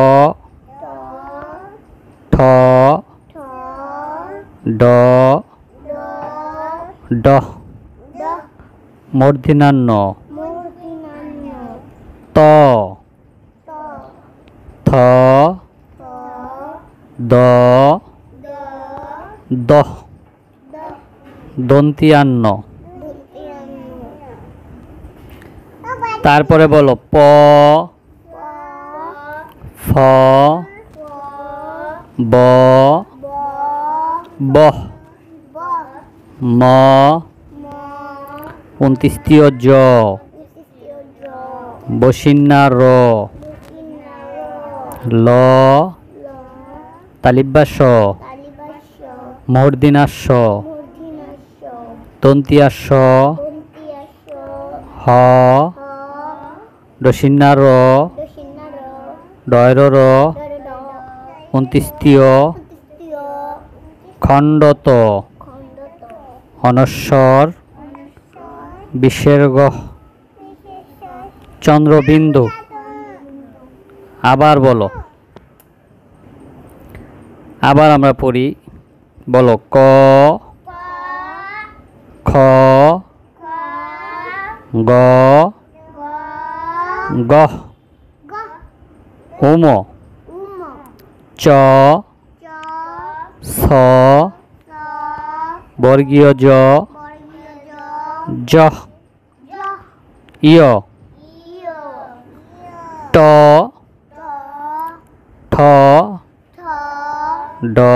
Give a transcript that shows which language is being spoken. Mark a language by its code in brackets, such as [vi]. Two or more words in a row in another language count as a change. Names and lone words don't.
[bn] ঠ, ড, ড, মূর্ধন্য ত, থ, দ, দ, দন্তিয়ান্ন। তারপরে বলো প, ফ, ব, ব, ম, ২৯ জ, বসিন্না র, ল, তালিব্যাস, মূর্ধন্যাস, দন্ত্যাস, হ, দশিন্না র, ডয়র র, ২৯ খণ্ডত, অনস্বর, বিসর্গ, চন্দ্রবিন্দু। আবার বলো, আবার আমরা পড়ি। বলো ক, খ, গ, গ, উম, চ, ছ, বর্গীয় জ, জ, ইয়, ট, ঠ, ড,